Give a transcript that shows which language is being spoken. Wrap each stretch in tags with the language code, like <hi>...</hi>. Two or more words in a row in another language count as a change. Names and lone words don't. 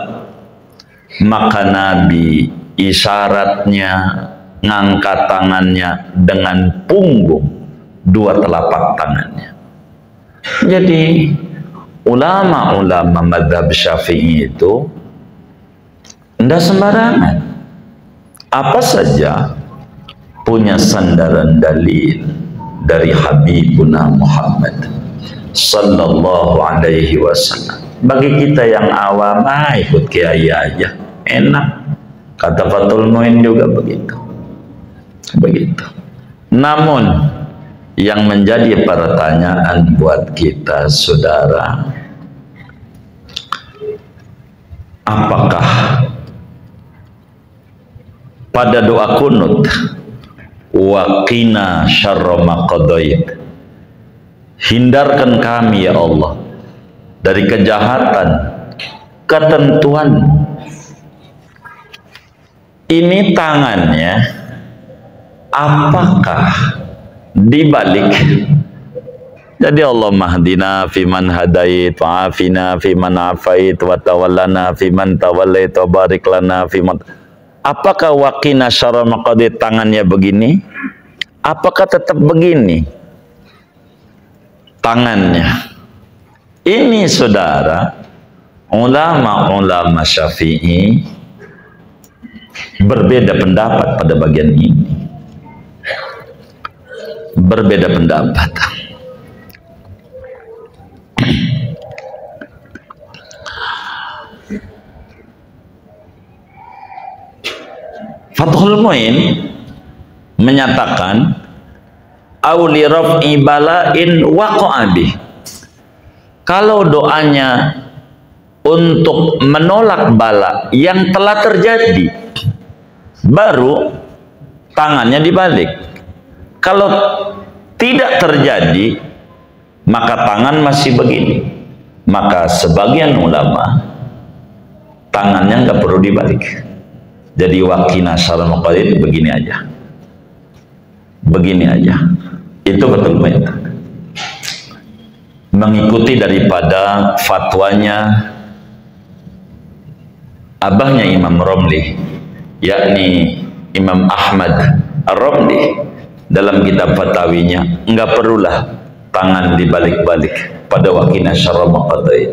<id>Maka Nabi isyaratnya ngangkat tangannya dengan punggung dua telapak tangannya. Jadi ulama-ulama madhab Syafi'i itu tidak sembarangan, apa saja punya sandaran dalil dari Habibuna Muhammad</id> <ar>صلى الله عليه وسلم.</ar> <id>Bagi kita yang awam, ikut kiai aja, enak. Kata Fathul Muin juga begitu. Namun yang menjadi pertanyaan buat kita, saudara, apakah pada doa kunut</id> <ar>وقنا شر ما قضيت,</ar> <id>hindarkan kami ya Allah dari kejahatan ketentuan, ini tangannya apakah dibalik?</id> <ar>Jadi اللهم اهدنا فيمن هديت وعافنا فيمن عافيت وتولنا فيمن توليت وبارك لنا فيمن. Apakah وقنا شر ما قضيت</ar> <id>tangannya begini? Apakah tetap begini tangannya? Ini saudara, ulama-ulama Syafi'i berbeda pendapat pada bagian ini. Berbeda pendapat. Fathul Muin menyatakan</id> <ar>أو لرفع بلاء وقع به,</ar> <id>kalau doanya untuk menolak bala yang telah terjadi, baru tangannya dibalik. Kalau tidak terjadi, maka tangan masih begini. Maka sebagian ulama tangannya nggak perlu dibalik.</id> <ar>Jadi وقنا شر ما قضيت</ar> <id>begini aja. Begini aja. Itu betul betul mengikuti daripada fatwanya abahnya Imam Romli, yakni Imam Ahmad Ar-Romli, dalam kitab fatawinya enggak perlulah tangan dibalik-balik pada</id> <ar>وقنا شر ما قضيت.</ar>